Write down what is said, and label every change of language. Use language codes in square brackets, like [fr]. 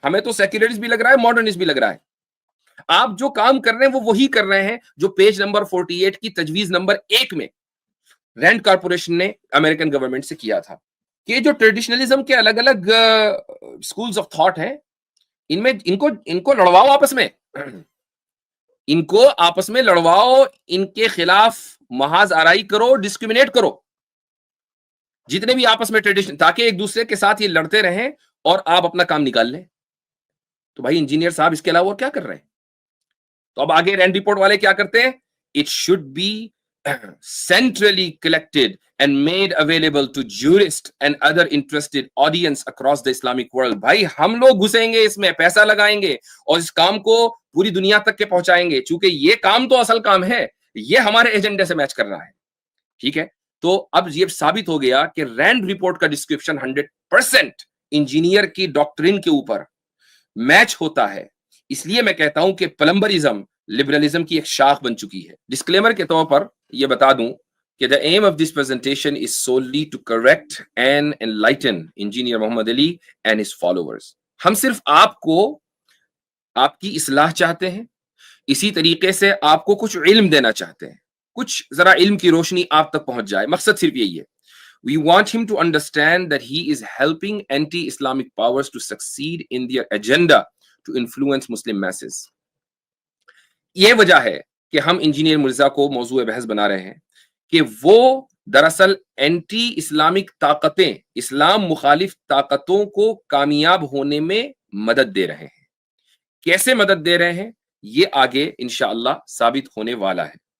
[hi] हमें तो सेक्युलरिस्ट भी लग रहा है, मॉडर्निस्ट भी लग रहा है. आप जो काम कर रहे हैं वो वही कर रहे हैं जो पेज नंबर 48 की तजवीज नंबर 1 में रैंड कॉर्पोरेशन ने अमेरिकन गवर्नमेंट से किया था कि जो ट्रेडिशनलिज्म के अलग अलग स्कूल्स ऑफ थॉट हैं, इनमें इनको लड़वाओ आपस में, इनको आपस में लड़वाओ, इनके खिलाफ महाज आराई करो, डिस्क्रिमिनेट करो. जितने भी आपस में ट्रेडिशन, ताकि एक दूसरे के साथ ये लड़ते रहें और आप अपना काम निकाल लें। तो भाई इंजीनियर साहब इसके अलावा और क्या कर रहे हैं? तो अब आगे रैंड रिपोर्ट वाले क्या करते हैं? [en] It should be centrally collected and made available to jurists and other interested audience across the Islamic world. [hi] भाई हम लोग घुसेंगे इसमें, पैसा लगाएंगे और इस काम को पूरी दुनिया तक के पहुंचाएंगे, चूंकि ये काम तो असल काम है, ये हमारे एजेंडे से मैच कर रहा है। ठीक है, तो अब ये साबित हो गया कि रैंड रिपोर्ट का डिस्क्रिप्शन 100% इंजीनियर की डॉक्ट्रिन के ऊपर मैच होता है। इसलिए मैं कहता हूं कि प्लम्बरिज्म लिबरलिज्म की एक शाख बन चुकी है। डिस्क्लेमर के तौर पर यह बता दूं कि [en] The aim of this presentation is solely to correct and enlighten engineer Mohammad Ali and his followers. [hi] हम सिर्फ आपको आपकी इस्लाह चाहते हैं, इसी तरीके से आपको कुछ इल्म देना चाहते हैं, कुछ जरा इल्म की रोशनी आप तक पहुंच जाए, मकसद सिर्फ यही है। [en] We want him to understand that he is helping anti-Islamic powers to succeed in their agenda to influence Muslim masses. [hi] ये वजह है कि हम इंजीनियर मिर्जा को मौजूए बहस बना रहे हैं कि वो दरअसल एंटी इस्लामिक ताकतें, इस्लाम मुखालिफ ताकतों को कामयाब होने में मदद दे रहे हैं। कैसे मदद दे रहे हैं ये आगे इंशाअल्लाह साबित होने वाला है।